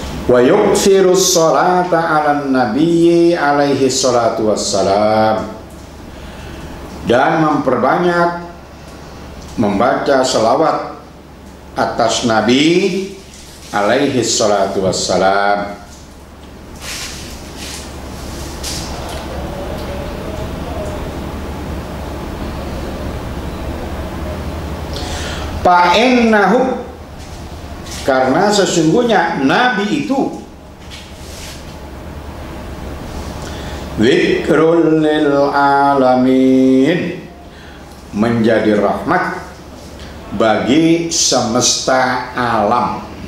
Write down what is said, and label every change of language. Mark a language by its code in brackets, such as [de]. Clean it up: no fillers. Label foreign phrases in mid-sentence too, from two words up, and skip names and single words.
[ar] ويكثر الصلاة على النبي عليه الصلاة والسلام, [id] dan memperbanyak membaca selawat atas Nabi [ar] عليه الصلاة والسلام. [id] Fa'innahu, karena sesungguhnya Nabi itu [ar] ذكر للعالمين, [id] menjadi rahmat bagi semesta alam.